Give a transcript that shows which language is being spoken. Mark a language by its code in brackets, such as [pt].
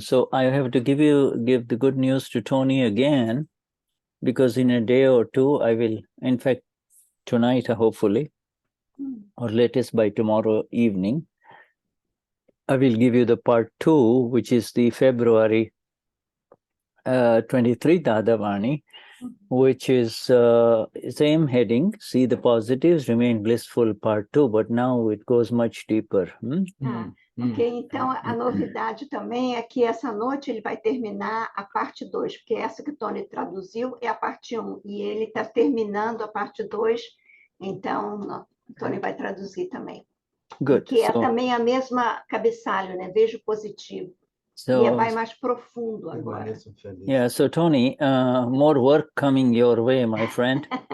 [en] So I have to give the good news to Tony again, because in a day or two, I will, in fact, tonight, hopefully, or latest by tomorrow evening, I will give you the part 2, which is the February 23 Dadavani, which is same heading, "See the Positives, Remain Blissful," part 2, but now it goes much deeper. [pt] Ok, então a novidade também é que essa noite ele vai terminar a parte 2, porque essa que o Tony traduziu é a parte 1, e ele está terminando a parte 2, então o Tony vai traduzir também. [en] Good. [pt] Que é também a mesma cabeçalho, né? Veja o positivo. E vai mais profundo agora. [en] Yeah, so Tony, more work coming your way, my friend.